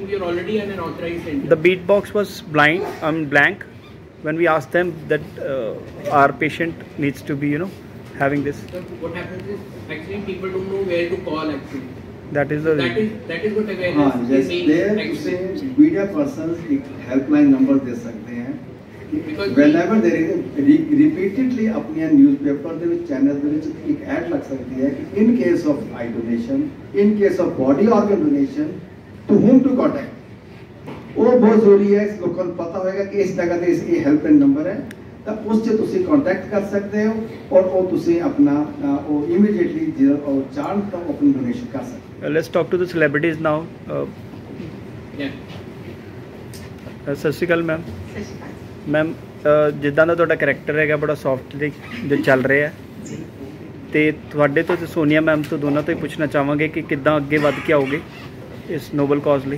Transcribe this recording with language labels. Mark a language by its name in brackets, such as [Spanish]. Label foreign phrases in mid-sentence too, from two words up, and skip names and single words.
[English] We are already in an authorized center. The beat box was blank when we asked them that our patient needs to be, having this. So what happens is actually people don't know where to call actually. That is the. That is what awareness is means. [Hindi] मीडिया पर्सन्स एक हेल्पलाइन नंबर दे सकते हैं कि [English] whenever there is repeatedly [Hindi] अपनी न्यूज़पेपर [Punjabi] ਦੇ ਵਿੱਚ ਚੈਨਲ ਦੇ ਵਿੱਚ ਇੱਕ ਐਡ ਲੱਗ ਸਕਦੀ ਹੈ ਕਿ [English] in case of eye donation, in case of body organ donation, to whom to contact। [Punjabi] ਉਹ ਬਹੁਤ ਜ਼ਰੂਰੀ ਹੈ, ਲੋਕਾਂ ਨੂੰ ਪਤਾ ਹੋਏਗਾ ਕਿ ਇਸ ਜਗ੍ਹਾ ਤੇ ਇਹ ਹੈਲਪਲਾइन ਨੰਬਰ ਹੈ, ਤਾਂ ਉਸ 'ਤੇ ਤੁਸੀਂ ਕੰਟੈਕਟ ਕਰ ਸਕਦੇ ਹੋ ਔਰ ਉਹ ਤੁਸੀਂ ਆਪਣਾ ਉਹ ਇਮੀਡੀਏਟਲੀ ਜਿਹੜਾ ਉਹ ਚਾਹਣ ਤਾਂ ਆਪਣੀ ਡੋਨੇਸ਼ਨ ਕਰ ਸਕਦੇ ਹੋ। [English] Let's talk to the celebrities now. [Punjabi] ਸਤਿ ਸ਼੍ਰੀ ਅਕਾਲ ਮੈਮ। ਮੈਮ ਜਿੱਦਾਂ ਦਾ ਤੁਹਾਡਾ ਕਰੈਕਟਰ ਹੈਗਾ ਬੜਾ ਸੌਫਟ ਜੋ ਚੱਲ ਰਿਹਾ ਤੇ ਤੁਹਾਡੇ ਤੋਂ ਤੇ ਸੋਨੀਆ ਮੈਮ ਤੋਂ ਦੋਨਾਂ ਤੋਂ ਹੀ ਪੁੱਛਣਾ ਚਾਹਾਂਗੇ ਕਿ ਕਿੱਦਾਂ ਅੱਗੇ ਵੱਧ ਕੇ ਆਓਗੇ ਇਸ ਨੋਬਲ ਕਾਜ਼ ਲਈ।